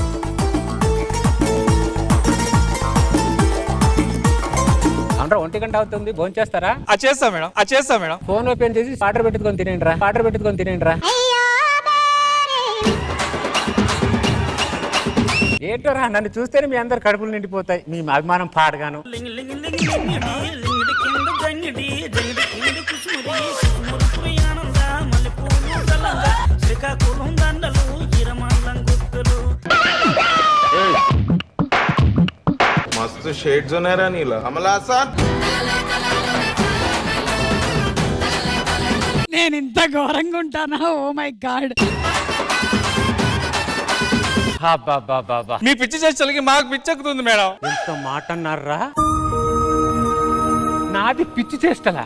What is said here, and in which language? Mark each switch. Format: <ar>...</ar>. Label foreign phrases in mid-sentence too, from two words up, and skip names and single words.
<te>అంటే 1 గంట అవుతుంది, భోజనం చేస్తారా? చేస్తా మేడం.</te> <en>phone open</en> <te>చేసి ఆర్డర్ పెట్టుకొని తినేయండి రా. ఏంటోరా నన్ను చూస్తేనే మీ అందరు కడుపులు నిండిపోతాయి. మీ అభిమానం పాడగాను. मस्त शेड जो नाही राणीला आम्हाला असा నేను ఇంత ఘోరంగా ఉంటానా?</te> <en>Oh my god.</en> <te>మీ పిచ్చి చేష్టలకి మాకు పిచ్చెక్కుతుంది మేడం. ఎంత మాట అన్నారా? నాది పిచ్చి చేస్తలా?</te>